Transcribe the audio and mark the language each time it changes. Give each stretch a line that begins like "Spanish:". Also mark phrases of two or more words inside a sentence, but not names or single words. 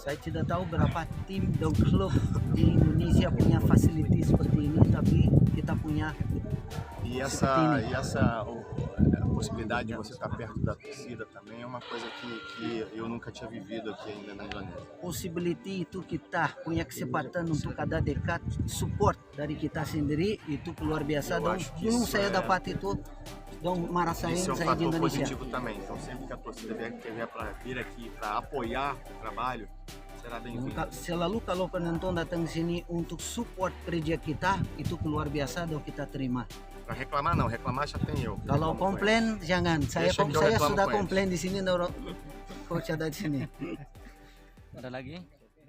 Indonesian: Saya tidak tahu berapa tim dan klub di Indonesia punya fasilitas seperti ini, tapi kita punya.
Portuguese: E essa possibilidade de você estar perto da torcida também é uma coisa que eu nunca tinha vivido aqui ainda na Indonésia.
Indonesian: Possibility itu kita punya kesempatan untuk ada dekat support dari kita sendiri itu luar biasa. Dan belum saya dapat itu dong merasain
Portuguese: Isso é um
Indonesian: saya di
Portuguese: fator
Indonesian: Indonesia.
Portuguese: positivo também. Então sempre que a torcida vier para vir aqui para apoiar o trabalho, será bem-vindo.
Indonesian: Selalu kalau penonton datang sini untuk support kerja kita itu luar biasa dan kita terima.
Portuguese: Para reclamar não, reclamar já tem eu.
Indonesian: Kalau komplain jangan. Saya
Portuguese: Deixa que eu reclamo
Indonesian: sudah
Portuguese: com eles.
Indonesian: komplain di sini, coach ada di sini. Ada lagi?